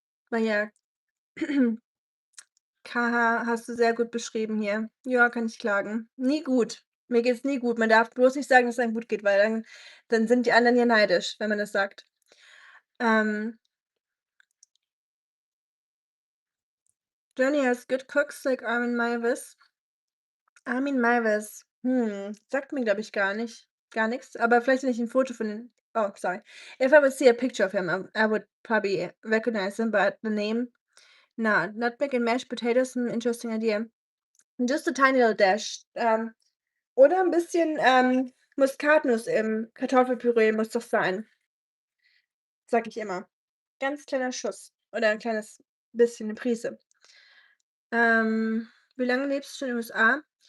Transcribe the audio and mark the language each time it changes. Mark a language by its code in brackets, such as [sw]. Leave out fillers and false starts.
[de] Na ja, KH hast du sehr gut beschrieben hier. Ja, kann ich klagen. Nie gut. Mir geht's nie gut. Man darf bloß nicht sagen, dass es einem gut geht, weil dann sind die anderen ja neidisch, wenn man das sagt. [en] Ähm, Germany has good cooks like Armin Meiwes. [de] Armin Meiwes, sagt mir, glaube ich, gar nix, aber vielleicht, wenn ich 'n Foto von den [en] oh, sorry. If I would see a picture of him, I would probably recognize him, but the name, no. Nutmeg and mashed potatoes, interesting idea. Just a tiny little dash. [de] Oder 'n bisschen, Muskatnuss im Kartoffelpüree muss doch sein, sage ich immer. Ganz kleiner Schuss oder 'n kleines bisschen, 'ne Prise. Wie lange lebst du in den USA?